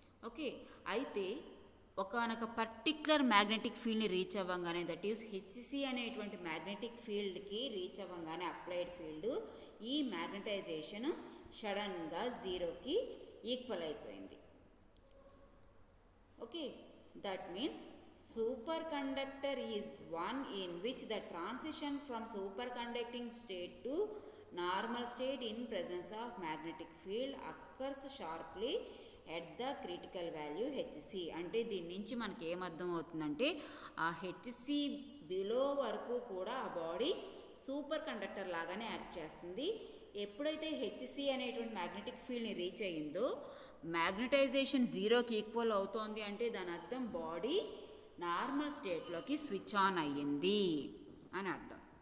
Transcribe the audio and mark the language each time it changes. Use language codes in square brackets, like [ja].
[te] Okay, అయితే ఒకనొక particular magnetic ఫీల్డ్ని రీచ్ అవ్వగానే, దట్ ఈస్ హెచ్సి అనేటువంటి మ్యాగ్నెటిక్ ఫీల్డ్కి రీచ్ అవ్వగానే అప్లైడ్ ఫీల్డ్ ఈ మ్యాగ్నటైజేషన్ సడన్గా జీరోకి ఈక్వల్ అయిపోయింది. [en] Okay, that means superconductor is one in which the transition from superconducting state to normal state in presence of magnetic field occurs sharply at the critical value hc. [te] అంటే దీని నుంచి మనకి ఏమర్థం అవుతుందంటే ఆ హెచ్సి బిలో వరకు కూడా ఆ బాడీ సూపర్ కండక్టర్ లాగానే యాక్ట్ చేస్తుంది. ఎప్పుడైతే హెచ్సి అనేటువంటి మ్యాగ్నెటిక్ ఫీల్డ్ని రీచ్ అయ్యిందో మ్యాగ్నటైజేషన్ జీరోకి ఈక్వల్ అవుతోంది అంటే దాని అర్థం బాడీ నార్మల్ స్టేట్లోకి స్విచ్ ఆన్ అయ్యింది అని అర్థం.